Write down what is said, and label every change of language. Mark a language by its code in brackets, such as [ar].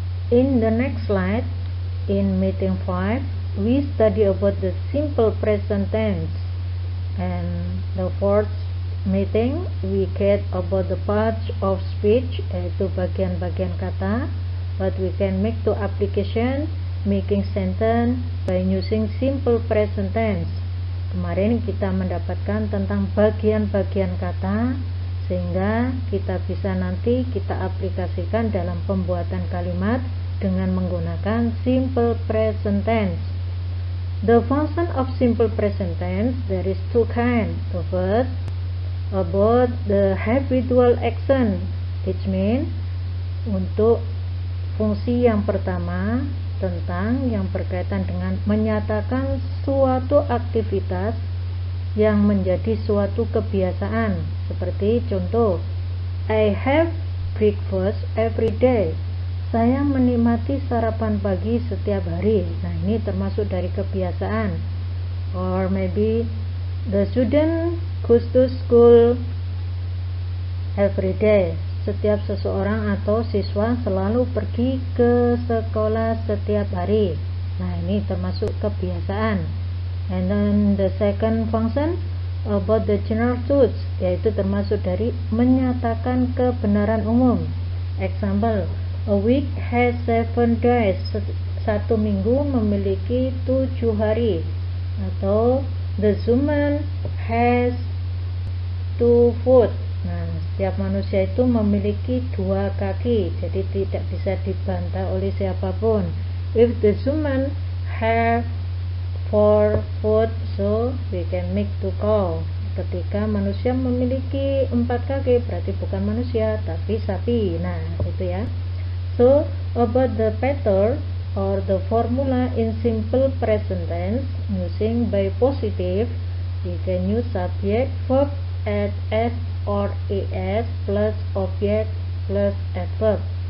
[en] In the next slide, in meeting 5, we study about the simple present tense. And the fourth meeting, we get about the parts of speech, [id] yaitu bagian-bagian kata, [en] but we can make two application, making sentence by using simple present tense. [id] Kemarin kita mendapatkan tentang bagian-bagian kata, sehingga kita bisa nanti kita aplikasikan dalam pembuatan kalimat dengan menggunakan simple present tense. [en] The function of simple present tense, there is two kinds. The first about the habitual action, which means [id] untuk fungsi yang pertama tentang yang berkaitan dengan menyatakan suatu aktivitas yang menjadi suatu kebiasaan. Seperti contoh, [en] I have breakfast every day. [id] Saya menikmati sarapan pagi setiap hari. Nah, ini termasuk dari kebiasaan. [en] Or maybe the student goes to school every day. [id] Setiap seseorang atau siswa selalu pergi ke sekolah setiap hari. Nah, ini termasuk kebiasaan. [en] And then the second function about the general truths, [id] yaitu termasuk dari menyatakan kebenaran umum. [en] Example, a week has 7 days. [id] Satu minggu memiliki 7 hari. Atau [en] the human has 2 feet. [id] Nah, setiap manusia itu memiliki 2 kaki, jadi tidak bisa dibantah oleh siapapun. [en] If the human have 4 foot, so we can make 2 cow. [id] Ketika manusia memiliki 4 kaki, berarti bukan manusia tapi sapi. Nah, itu ya. [en] So about the pattern or the formula in simple present tense using by positive, we can use subject verb at s or es plus object plus adverb.